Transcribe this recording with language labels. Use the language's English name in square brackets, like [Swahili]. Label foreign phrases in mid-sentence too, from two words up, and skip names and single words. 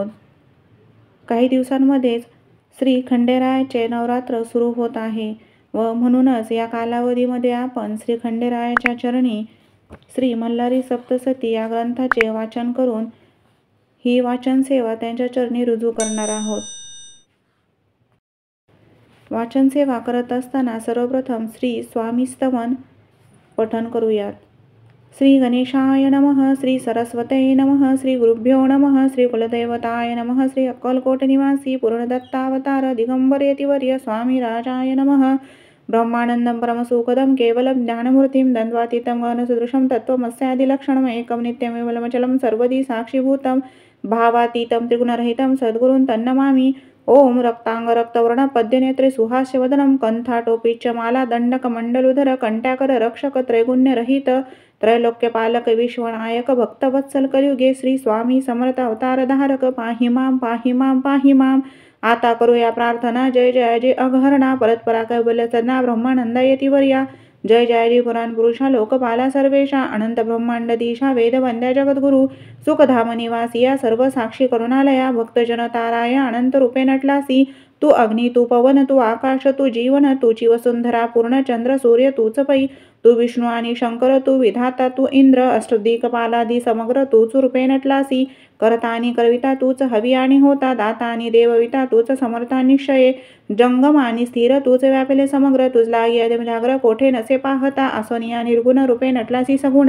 [Marathi] काही दिवसांमध्येच श्री खंडेरायाचे नवरात्र सुरू होत आहे व म्हणूनच या कालावधीमध्ये आपण श्री खंडेरायाच्या चरणी श्री मल्हारी सप्तशती या ग्रंथाचे वाचन करून ही वाचन सेवा त्यांच्या चरणी रुजू करणार आहोत. वाचन सेवा करत असताना सर्वप्रथम श्री स्वामी स्तवन पठन करूयात. [Sanskrit] श्री गणेशाय नमः, श्री सरस्वते नमः, श्री गुरुभ्यो नमः, श्री कुलदैवताय नमः, श्री अक्कलकोट निवासी पूर्णदत्तावतार दिगंबर यतिवर्य स्वामी राजाय नमः. ब्रह्मानंदं परमसुखदं केवलं ज्ञानमूर्तिं द्वन्द्वातीतं गगनसदृशं तत्त्वमस्यादिलक्षणम् एकं नित्यं विमलमचलं सर्वदी साक्षीभूतं भावातीतं त्रिगुणरहितं सद्गुरुं तन्नमामि. ओम रक्तांग रक्तवर्ण पद्यनेत्रे सुहास्यवदनं कंठाटोपीच्च माला दंडकमण्डलुधर कंट्याकर रक्षक त्रैगुण्यरहित त्रैलोक्यपालक विश्वनायक भक्तवत्सल कलियुगे श्री स्वामी समर्थ अवतारधारक पाहि मां पाहि मां पाहि मां. [Marathi] आता करूया प्रार्थना. जय जयाजी अघहरणा परतपरा कैवल्य सदना ब्रह्मानंद यतिवर्या. जय जयाजी पुराण पुरुषा लोकपाला सर्वेशा अनंत ब्रह्मांडदीशा वेदवंद्या जगद्गुरु सुखधाम निवासिया सर्व साक्षी करुणालया भक्तजन ताराया अनंत रूपे नटलासी. तू अग्नी तू पवन तू आकाश तू जीवन तूची वसुंधरा पूर्ण चंद्र सूर्य तूच पै. तू विष्णू आणि शंकर तू विधाता तू इंद्र अष्टदिक्पालादी समग्र तूच रूपे नटलासी. करता आणि करविता तूच हवी आणि होता दाता आणि देवविता तूच समर्था निश्चये जंगम आणि स्थिर तूच व्यापले समग्र तुझला यदमिलाग्र कोठे नसे पाहता असोनिया निर्गुण रूपे नटलासी सगुण.